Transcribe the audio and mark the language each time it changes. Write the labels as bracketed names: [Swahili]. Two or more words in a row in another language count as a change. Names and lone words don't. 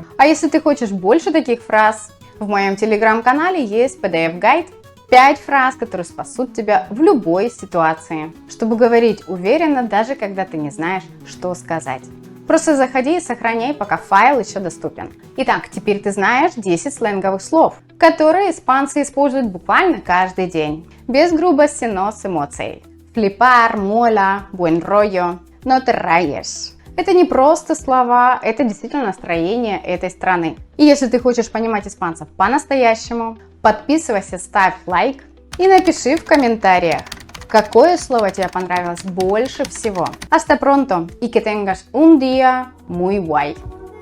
[Russian] А если ты хочешь больше таких фраз, в моем Telegram-канале есть PDF-гайд 5 фраз, которые спасут тебя в любой ситуации, чтобы говорить уверенно, даже когда ты не знаешь, что сказать. Просто заходи и сохраняй, пока файл еще доступен. Итак, теперь ты знаешь 10 сленговых слов, которые испанцы используют буквально каждый день. Без грубости, но с эмоцией. [Spanish] Flipar, mola, buen rollo, no te rayes. [Russian] Это не просто слова, это действительно настроение этой страны. И если ты хочешь понимать испанцев по-настоящему, подписывайся, ставь лайк и напиши в комментариях, какое слово тебе понравилось больше всего. [Spanish] Hasta pronto y que tengas un día muy guay.